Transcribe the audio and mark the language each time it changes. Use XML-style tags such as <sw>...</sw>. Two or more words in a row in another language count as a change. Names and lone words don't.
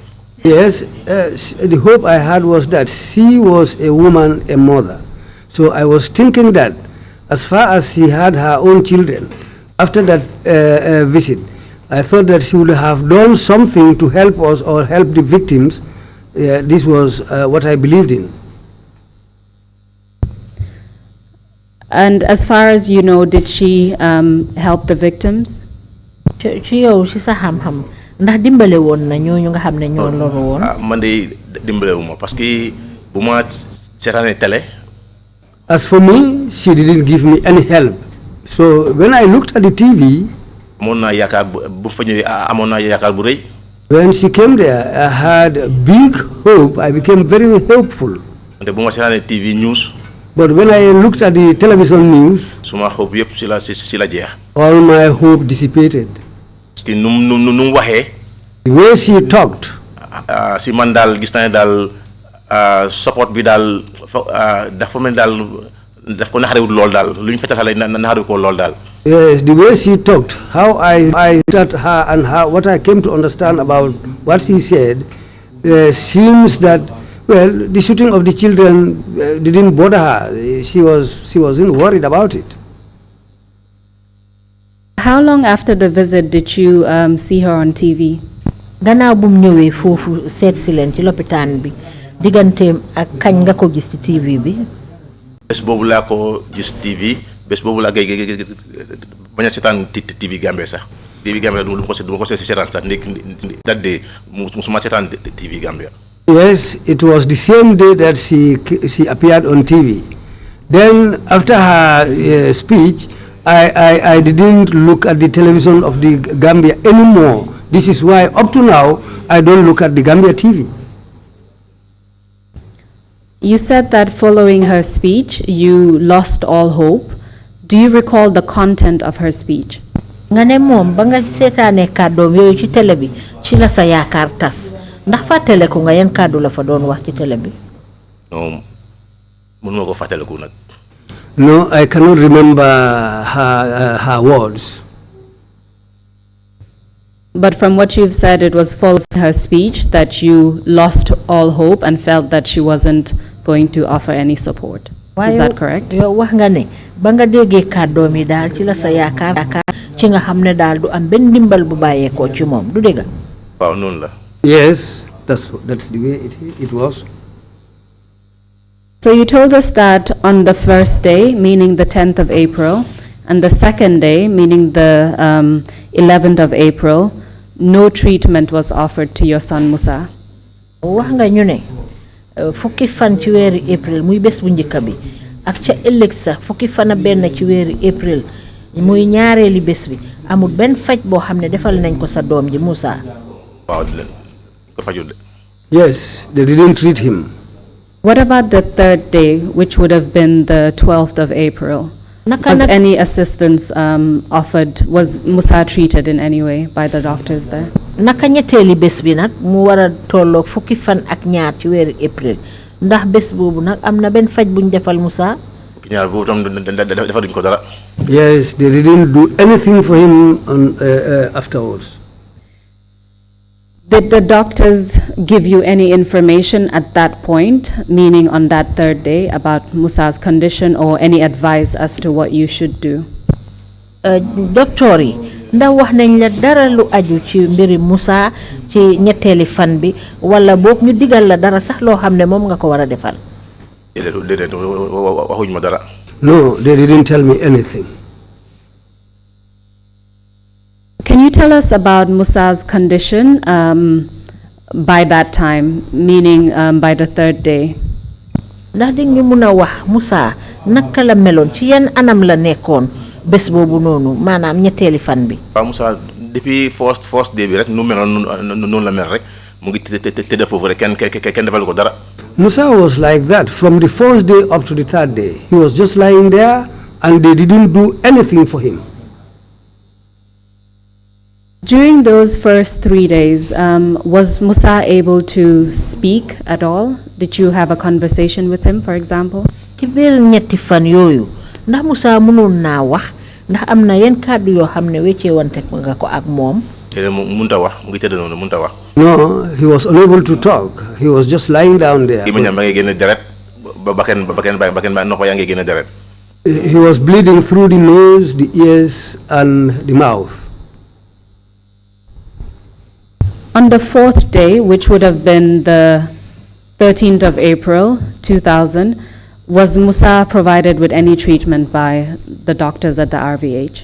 <en>Yes, the hope I had was that she was a woman, a mother. So I was thinking that as far as she had her own children, after that visit, I thought that she would have done something to help us or help the victims. This was what I believed in. And as far as you know, did she help the victims?</en> <wo>Ci yow ci sa xam-xam ndax dimbale woon na ñooñu nga xam ne ñoo loru woon? Man de dimbale wu ma</wo> <fr>parce que</fr> <wo>bu ma seetaanee télé.</wo> <en>As for me, she didn't give me any help. So when I looked at the TV,</en> <wo>amoon naa yaakaar bu fa ñëwee amoon naa yaakaar bu rëy.</wo> <en>When she came there, I had a big hope. I became very hopeful. But TV news. But when I looked at the television news, all my hope dissipated. The way she talked,</en> <wo>support bi dal dafa mel dal daf ko naxarewul lol dal luñ fetal xalé naxarew ko lol dal.</wo> <en>Yes, the way she talked, how I looked at her and what I came to understand about what she said, seems that, well, the shooting of the children didn't bother her. She wasn't worried about it. How long after the visit did you see her on TV?</en> <wo>Gannaaw bu mu ñëwee foofu seet si leen ci lopitaan bi digganteem ak kañ nga ko gis ci TV bi. Bés boobu laa ko gis TV bés boobu laa bañ a seetaan TV Gambia sax TV Gambia du ko seetaan sax</wo> <en>that day</en> <wo>musuma seetaan TV Gambia.</wo> <en>Yes, it was the same day that she appeared on TV. Then after her speech, I didn't look at the television of the Gambia anymore. This is why up to now I don't look at the Gambia TV. You said that following her speech, you lost all hope. Do you recall the content of her speech?</en> <wo>Nga ne moom ba nga seetaane kàddoom yooyu ci télé bi ci la sa yaakaar tas ndax fàttale ko nga yan kàddu la fa doon wax ci télé bi. Non mënuma ko fàttaliku nag.</wo> <en>No, I cannot remember her words. But from what you've said, it was following her speech that you lost all hope and felt that she wasn't going to offer any support. Is that correct?</en> <wo>Yow wax nga ne ba nga déggee kàddoom yi daal ci la sa yaakaar ci nga xam ne daal du am benn ndimbal bu bàyyeekoo ci moom du dëgg? Waaw noonu la.</wo> <en>Yes, that's the way it was. So you told us that on the first day, meaning the 10th of April, and the second day, meaning the 11th of April, no treatment was offered to your son Musa.</en> <wo>Wax nga ñu ne fukki fan ci weeru April muy bés bu njëkk bi ak ca ëllëg sa fukki fan benn ci weeru April muy ñaareeli bés bi amul benn faj boo xam ne defal nañ ko sa doom ji Musa. waaw ko fajul de.</wo> <en>Yes, they didn't treat him. What about the third day, which would have been the 12th of April? Was any assistance offered? Was Musa treated in any way by the doctors there?</en> <wo>Naka ñetteeli bés bi nag mu war a tolloog fukki fan ak ñaar ci weeru April ndax bés boobu nag am na benn faj buñ defal Musa. fukki ñaar boobu tam defaduñ ko dara.</wo> <en>Yes, they didn't do anything for him afterwards. Did the doctors give you any information at that point, meaning on that third day, about Musa's condition or any advice as to what you should do?</en> <wo>Doctor yi ndax wax nañ la dara lu aju ci mbiri Musa ci ñetteeli fan bi wala boog ñu digal la dara sax loo xam ne moom nga ko war a defal. déedéet waxuñ ma dara.</wo> <en>No, they didn't tell me anything. Can you tell us about Musa's condition by that time, meaning by the third day?</en> <wo>ndax di ñu mun a wax Musa naka la meloon ci yan anam la nekkoon bés boobu noonu maanaam ñetteeli fan bi. waaw Musa depuis</wo> <en>first day</en> <wo>bi rek nu meloon noonu la mel rek mu ngi tëdd foofu rek kenn defalu ko dara.</wo> <en>Musa was like that from the first day up to the third day. He was just lying there and they didn't do anything for him. During those first 3 days, was Musa able to speak at all? Did you have a conversation with him, for example?</en> <wo>ci biir ñetti fan yooyu ndax Musa mënoon naa wax ndax am na yenn kàddu yoo xam ne weccee wante nga ko ak moom. mënut a wax mu ngi tëdd noonu mënut a wax.</wo> <en>No, he was unable to talk. He was just lying down there. He was bleeding through the nose, the ears, and the mouth. On the fourth day, which would have been the 13th of April, 2000, was Musa provided with any treatment by the doctors at the RVH?</en>